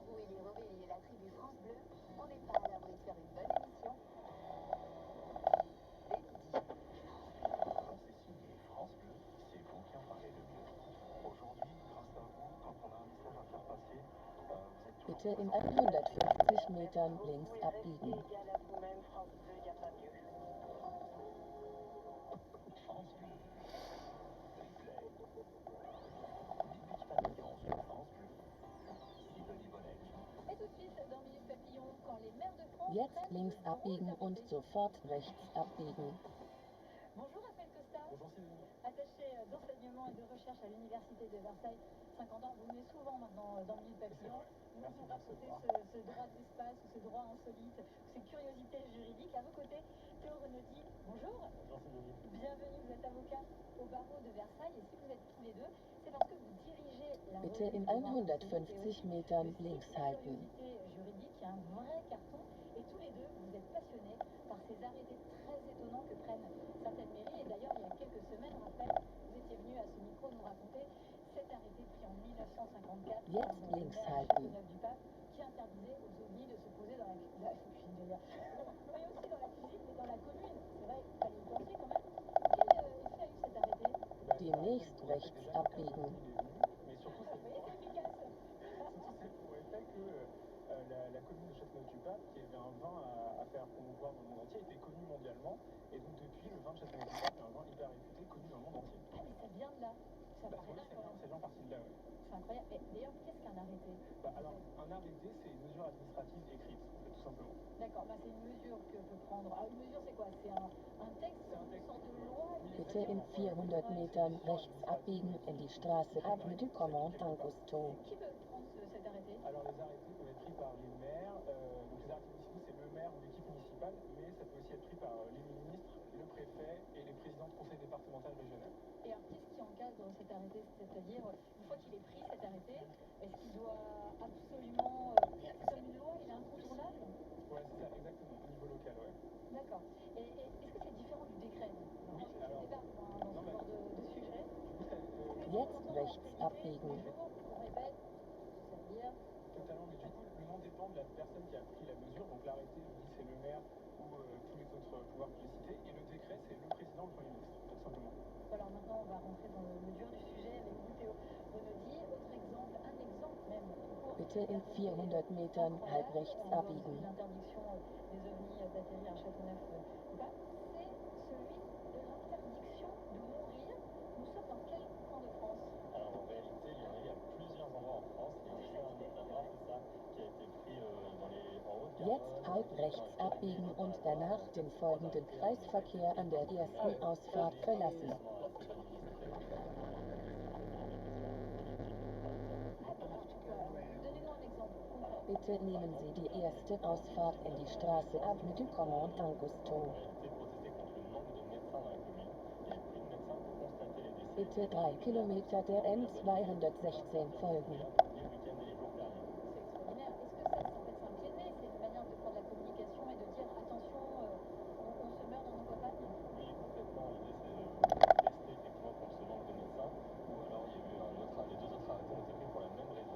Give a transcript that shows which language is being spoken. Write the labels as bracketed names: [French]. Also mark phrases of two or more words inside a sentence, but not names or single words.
[French] Willy Rovelli et la tribu France Bleu, on n'est pas à l'abri de faire une bonne émission. Dès midi. C'est signé France Bleu, c'est vous qui en parlez le mieux. Aujourd'hui, grâce à vous, quand on a un message à faire passer, vous êtes toujours [German] Bitte in [French] présents. [German] 150 Metern links abbiegen. [French] Égal à vous-même, France Bleu, y a pas mieux. France Bleu. Replay. Minute Papillon sur France Bleu. Sidonie Bonnec. Et tout de suite, dans Minute Papillon, quand les maires de France [German] Jetzt [French] prennent [German] links [French] le grand [German] abbiegen und [French] arrêté. [German] sofort rechts abbiegen. [French] Bonjour Raphaël Costa, Bonjour Sidonie. attaché d'enseignement et de recherche à l'Université de Versailles, 50 ans. Vous venez souvent maintenant dans Minute Papillon. Vous Merci nous de racontez recevoir. ce droit de l'espace, ce droit insolite, ces curiosités juridiques. À vos côtés, Théo Renaudi, bonjour. Bonjour Sidonie. Bienvenue, vous êtes avocat au barreau de Versailles et si vous êtes tous les deux, c'est parce que vous dirigez la [German] Bitte [French] revue [German] in [French] du droit insolite et [German] 150 [French] aussi [German] Metern [French] le site [German] links halten. [French] Curiosité juridique, qui est un vrai carton. Et tous les deux, vous êtes passionnés par ces arrêtés très étonnants que prennent certaines mairies. Et d'ailleurs, il y a quelques semaines, Raphaël, vous étiez venu à ce micro nous raconter cet arrêté pris en 1954 [German] Jetzt [French] par le [German] links [French] maire [German] halten. [French] Châteauneuf-du-Pape qui interdisait aux ovnis de se poser dans la cuisine. Mais aussi dans la cuisine, mais dans la commune. C'est vrai, il fallait y penser quand même. Quel effet a eu cet arrêté? [German] Demnächst rechts abbiegen. [French] Mais surtout, Vous voyez, c'est efficace. surtout c'est pour effet que la commune de Châteauneuf-du-Pape, qui avait un vin à faire promouvoir dans le monde entier, était connue mondialement. Et donc depuis, le vin de Châteauneuf-du-Pape est un vin hyper réputé, connu dans le monde entier. Ah, mais ça vient de là. Ça Bah, paraît oui, dingue quand même. c'est bien parti de là, ouais. C'est incroyable. Et d'ailleurs, qu'est-ce qu'un arrêté? Alors, un arrêté, c'est une mesure administrative écrite, en fait, tout simplement. D'accord, c'est une mesure que peut prendre. Ah, une mesure, c'est quoi? C'est un texte, C'est un une texte. sorte de loi, une [German] Bitte in [French] décision? [German] 400 Metern rechts abbiegen in die Straße Avenue du Commandant Augusto. [French] Qui peut prendre cet arrêté? Alors, les arrêtés peuvent être pris par les maires. Donc, les arrêtés municipaux, c'est le maire ou l'équipe municipale, mais ça peut aussi être pris par les ministres, le préfet et les présidents de conseil départemental régional. Et alors, qu'est-ce qui encadre cet arrêté? C'est-à-dire, une fois qu'il est pris, cet arrêté, est-ce qu'il doit absolument... c'est comme une loi, il est incontournable? Ouais, c'est ça, exactement, au niveau local, ouais. D'accord. Et est-ce que c'est différent du décret? Oui, Je alors- débarque moi, dans ce genre de sujet. [German] Jetzt rechts abbiegen. [French] On répète, ça veut dire... Totalement, mais du coup, le nom dépend de la personne qui a pris la mesure. Donc, l'arrêté, je dis, c'est le maire ou tous les autres pouvoirs que j'ai cités. Et le décret, c'est le président ou le premier ministre, tout simplement. Alors maintenant, on va rentrer dans le dur du sujet avec vous, Théo Renaudi. Autre exemple, un exemple même. [German] Bitte in 400 Metern halb rechts abbiegen. [French] L'interdiction des ovnis d'atterrir à Châteauneuf-du-Pape, c'est celui de l'interdiction de mourir. Nous sommes dans quel coin de France? Alors en réalité, il y a plusieurs endroits en France. Il y en a eu un notamment, c'est ça, qui a été pris en Haute-Garonne. [German] Jetzt halb rechts abbiegen und danach den folgenden Kreisverkehr an der ersten Ausfahrt verlassen. [French] Donnez-nous un exemple concret. [German] Bitte nehmen Sie die erste Ausfahrt in die Straße Avenue du Commandant Augusto. [French] En réalité, protester contre le manque de médecins dans la commune. Il n'y avait plus de médecins pour constater les décès. [German] Bitte 3 Kilometer der N216 folgen. [French] Les week-ends et les jours fériés. C'est extraordinaire. Est-ce que ça, c'est un pied de nez? C'est une manière de faire de la communication et de dire attention, on se meurt dans nos campagnes? Oui, complètement. L'idée, c'est de protester effectivement contre ce manque de médecins. Ou alors, il y a eu les deux autres arrêtés ont été pris pour la même raison.